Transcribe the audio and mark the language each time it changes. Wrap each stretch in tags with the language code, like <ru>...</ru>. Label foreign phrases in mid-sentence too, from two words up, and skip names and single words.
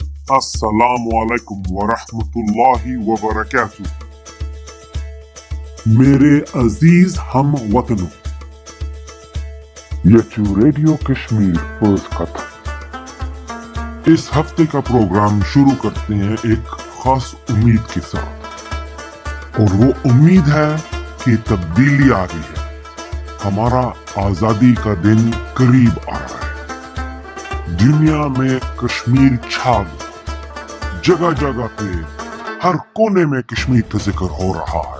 <ar>السلام علیکم ورحمۃ اللہ وبرکاتہ۔</ar> <ur>میرے عزیز ہم وطنوں،</ur> <ks>یہ چھو ریڈیو کشمیر پوز کتھ۔</ks> <ur>اس ہفتے کا پروگرام شروع کرتے ہیں ایک خاص امید کے ساتھ، اور وہ امید ہے کہ تبدیلی آ رہی ہے، ہمارا آزادی کا دن قریب آ رہا ہے، دنیا میں کشمیر چھا گیا، جگہ جگہ پہ ہر کونے میں کشمیر کا ذکر ہو رہا ہے۔</ur>